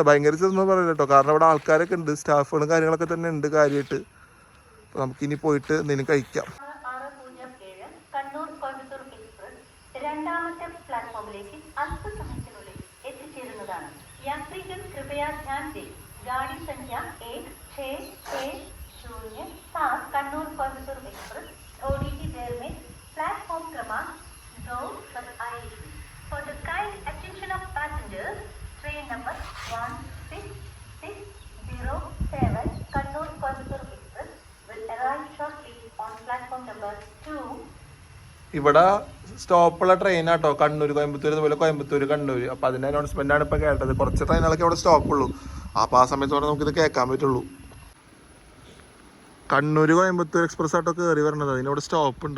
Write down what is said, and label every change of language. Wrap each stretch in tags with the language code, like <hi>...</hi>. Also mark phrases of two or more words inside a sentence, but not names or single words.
<ml>ഭയങ്കര ചെറുതെന്ന് പറയില്ല കേട്ടോ. കാരണം ഇവിടെ ആൾക്കാരൊക്കെ ഉണ്ട്, സ്റ്റാഫുകളും കാര്യങ്ങളൊക്കെ തന്നെ ഉണ്ട് കാര്യമായിട്ട്. അപ്പോൾ നമുക്കിനി പോയിട്ട് എന്തെങ്കിലും കഴിക്കാം. രണ്ടാമത്തെ പ്ലാറ്റ്ഫോമിലേക്ക് അല്പസമയത്തിനുള്ളിൽ എത്തിച്ചേരുന്നതാണ്.</ml> <hi>यात्रीगण कृपया ध्यान दें गाड़ी संख्या 1660 कन्नूर कोयम्बटूर एक्सप्रेस थोड़ी ही देर में प्लेटफॉर्म क्रमांक 2 पर आएगी.</hi> <en>For the kind attention of passengers, train number 1667 Kannur Coimbatore Express will arrive shortly on platform number 2.</en> <ml>ഇവിടെ സ്റ്റോപ്പുള്ള ട്രെയിനാട്ടോ. കണ്ണൂർ കോയമ്പത്തൂർ, അതുപോലെ കോയമ്പത്തൂർ കണ്ണൂർ. അപ്പോൾ അതിൻ്റെ അനൗൺസ്മെൻ്റ് ആണ് ഇപ്പോൾ കേട്ടത്. കുറച്ച് ട്രെയിനുകളൊക്കെ അവിടെ സ്റ്റോപ്പുള്ളൂ. അപ്പോൾ ആ സമയത്തോടെ നമുക്കിത് കേൾക്കാൻ പറ്റുള്ളൂ. കണ്ണൂർ കോയമ്പത്തൂർ എക്സ്പ്രസ് ആട്ടോ കയറി വരണത്. അതിനവിടെ സ്റ്റോപ്പ് ഉണ്ട്.</ml>